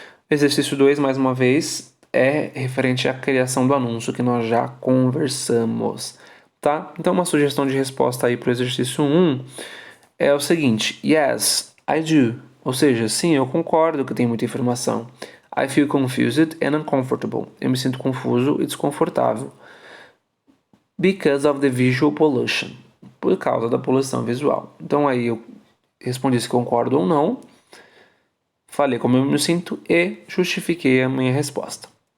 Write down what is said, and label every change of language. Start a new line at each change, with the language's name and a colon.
Portuguese: Exercício 2, mais uma vez, é referente à criação do anúncio que nós já conversamos, tá? Então uma sugestão de resposta aí para o exercício 1 é o seguinte:
English: Yes, I do.
Portuguese: Ou seja, sim, eu concordo que tem muita informação.
English: I feel confused and uncomfortable.
Portuguese: Eu me sinto confuso e desconfortável.
English: Because of the visual pollution.
Portuguese: Por causa da poluição visual. Então aí eu respondi se concordo ou não. Falei como eu me sinto e justifiquei a minha resposta.